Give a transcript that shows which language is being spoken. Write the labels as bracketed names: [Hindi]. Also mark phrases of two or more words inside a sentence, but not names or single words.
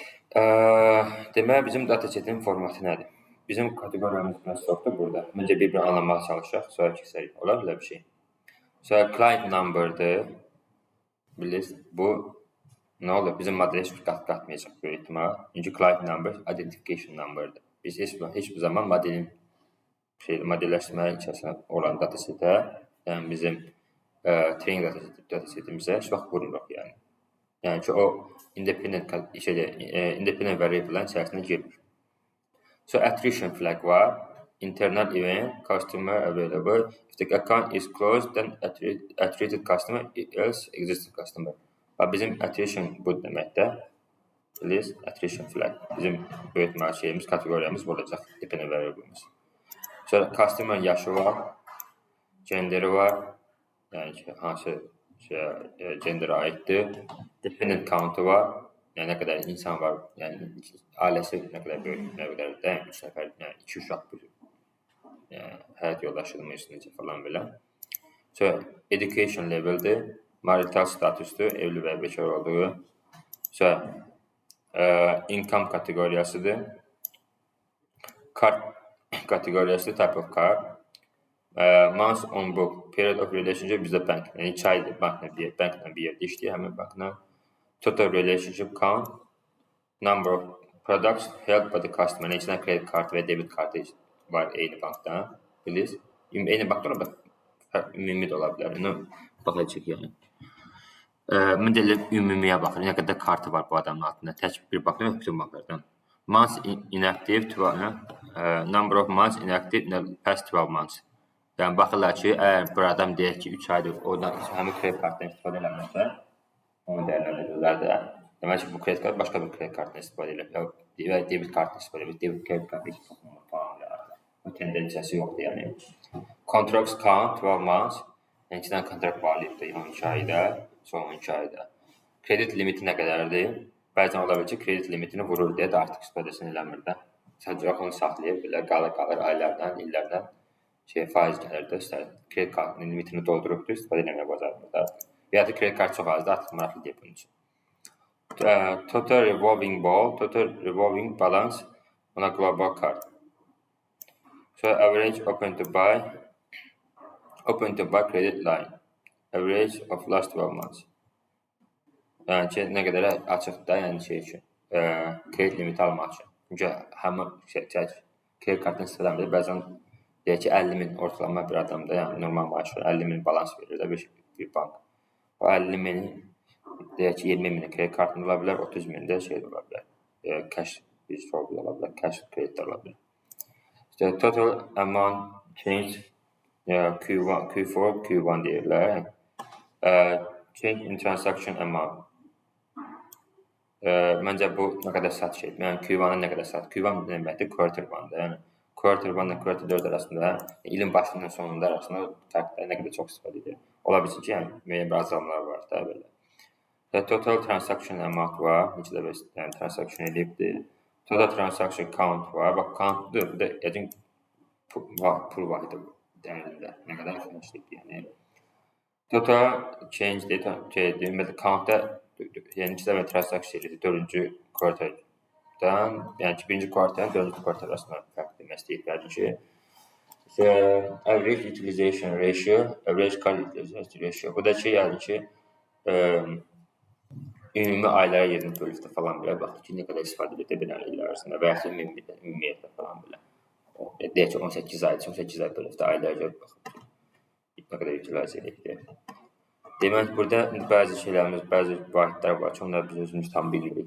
[Azerbaijani] Deməli, bizim datasetin formatı nədir? Bizim kateqoriyamız biraz çoxdur burada. Məncə bir-birini anlamağa çalışaq, sonra keçərik. Olar belə bir şey. Sonra [English] client number'dır. [Azerbaijani] Bilirsiniz, bu nə olur? Bizim modelə heç bir qatmayacaq böyük ehtimal. Çünki [English] client number identification number'dır. [Azerbaijani] Biz heç bir zaman modelin modelləşmə içərisində olan datasetə, yəni bizim [English] training datasetimizə [Azerbaijani] heç vaxt vurmuruq yəni. Yəni ki, o [English] independent variable'ların [Azerbaijani] içərisində girmir. So [English] attrition flag [Azerbaijani] var. [English] Internal event, customer available. If the account is closed, then attrited customer else existing customer. [Azerbaijani] Bizim attrition bu deməkdə. [English] Please, attrition flag. [Azerbaijani] Bizim böyütmə şeyimiz, kateqoriyamız olacaq. [English] Dependent variable'ımız. [Azerbaijani] Sonra customer yaşı var. Genderi var. Yəni ki, hansı genderə aiddir. [English] Dependent count'u [Azerbaijani] var. Yəni nə qədər insan var, yəni ailəsi nə qədər böyük, nə qədər də 3 nəfər, yəni 2 uşaq bir. Yəni həyat yoldaşıdır, necə falan belə. So [English] education level'dir, marital statusdur, [Azerbaijani] evli və bekar olduğu. So income kateqoriyasıdır. Card kateqoriyası, [English] type of card. Months on book, period of relationship [Azerbaijani] bizdə bank. Yəni 2 aydır bankla bir yerdə işləyir, həmin bankla. [English] Total relationship count, number of products held by the customer. [Azerbaijani] Yəni içində [English] credit card [Azerbaijani] və debit kartı var eyni bankda. Bilirsiniz? Eyni bankda da ümumi də ola bilər. Baxacaq yəni. Mən də ümumiyə baxıram. Nə qədər kartı var bu adamın altında. Tək bir baxıram bütün banklardan. [English] Months inactive, number of months inactive in the past 12 months. [Azerbaijani] Yəni baxırlar ki, əgər bir adam deyək ki, 3 aydır, oradan həmin kredit kartdan istifadə eləmirsə, onu dəyərləndirirlər də. Demək ki, bu kredit kart başqa bir kredit kartdan istifadə edir. Və debit kartdan istifadə edir. Debit kredit kartı heç baxmır falan da. O tendensiyası yoxdur yəni. [English] Contracts count 12 months. [Azerbaijani] Yəni 2 dənə kontrakt validdir 12 ayda, son 12 ayda. Kredit limiti nə qədərdir? Bəzən ola bilər ki, kredit limitini vurur deyə də artıq istifadəsini eləmir də. Sadəcə onu saxlayır, belə qalır aylardan, illərdən faiz gəlir də, kredit kartının limitini doldurubdur, istifadə eləməyə bacarmır da. Və ya da kredit kart çox azdır, artıq maraqlı deyil bunun üçün. [English] Total revolving balance on a global card. So average open to buy credit line. Average of last 12 months. [Azerbaijani] Yəni ki, nə qədər açıqda, yəni üçün, kredit limiti almaq üçün. Çünki həmin kredit kartını istifadə edir, bəzən deyək ki, 50.000 ortalama bir adamda, yəni normal maaşı 50.000 balans verir də bir bank. O 50.000 deyək ki, 20.000 kredit kartında ola bilər, 30.000 də ola bilər. Cash ola bilər, cash kredit ola bilər. [English] Total amount change Q4, Q1 deyirlər. Change in transaction amount. [Azerbaijani] Məncə bu nə qədər satış edir. Yəni Q1-a nə qədər satış. Q1 deməkdir quarter 1-da. Yəni quarter 1 ilə quarter 4 arasında, ilin başında və sonunda arasında fərqlər nə qədər çox istifadə edir. Ola bilsin ki, yəni müəyyən bir azalmalar var da belə. [English] Total transaction amount [Azerbaijani] var. Neçə dəfə yəni transaction edibdir. [English] Total transaction count [Azerbaijani] var. Bax, countdur. Bu da yəqin pul vahidi dəyərində. Nə qədər yaxınlaşdıq yəni. [English] Total change data [Azerbaijani] deməli countda yəni neçə dəfə transaction edir 4-cü quarterdan, yəni ki, 1-ci quarterdən 4-cü quarter arasında fərq demək istəyirlər ki, [English] average utilization ratio, average card utilization ratio. [Azerbaijani] Bu da ki, yəni ki, ümumi aylara yerini bölükdə falan belə baxır ki, nə qədər istifadə edir bir illər arasında və ya ümumiyyətlə falan belə. Deyək ki, 18 ay bölükdə aylara görə baxır ki, nə qədər utilizə edir. Demək, burada bəzi şeylərimiz, bəzi vahidlər var ki, onları biz özümüz tam bilirik.